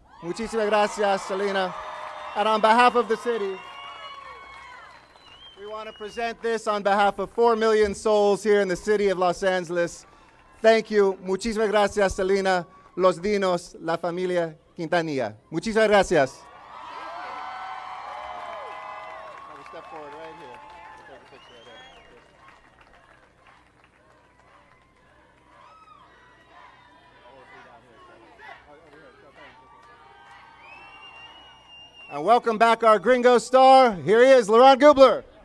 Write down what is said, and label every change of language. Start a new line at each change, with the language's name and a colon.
Spanish: Muchísimas gracias, Selena.
English: And on behalf of the city, we want to present this on behalf of 4 million souls here in the city of Los Angeles. Thank you.
Spanish: Muchísimas gracias, Selena, Los Dinos, la familia Quintanilla. Muchísimas gracias.
English: Step forward right here. Take a picture right there. And welcome back our gringo star. Here he is, Laurent Gubler.